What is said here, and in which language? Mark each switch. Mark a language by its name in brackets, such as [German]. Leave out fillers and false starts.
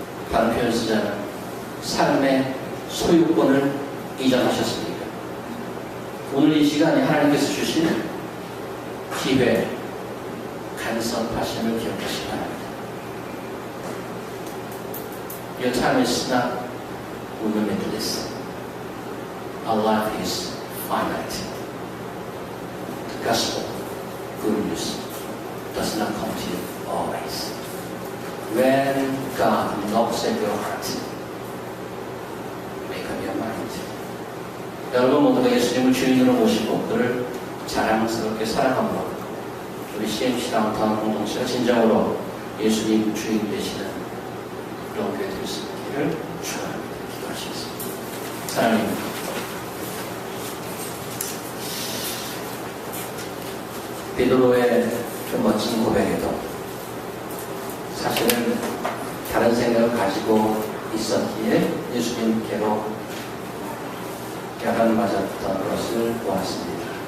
[Korean] 다른 표현 쓰자면 삶의 소유권을 이전하셨습니까? 오늘 이 시간에 하나님께서 주신 기회, 간섭하심을 기억하시기 바랍니다. [English] Your time is not limitless. Our life is finite. The gospel, good news, does not come to you always. When God knocks at your heart, make up your mind. [Korean] 여러분 모두가 예수님을 주인으로 모시고 그를 자랑스럽게 사랑함으로 우리 CMC 다운타운 공동체가 진정으로 예수님 주인 되시는 그런 교회 될 수 있기를 축원합니다. 기도하시겠습니다. 하나님, 베드로의 좀 멋진 고백에도 사실은 다른 생각을 가지고 있었기에 예수님께로 야단 맞았던 것을 보았습니다.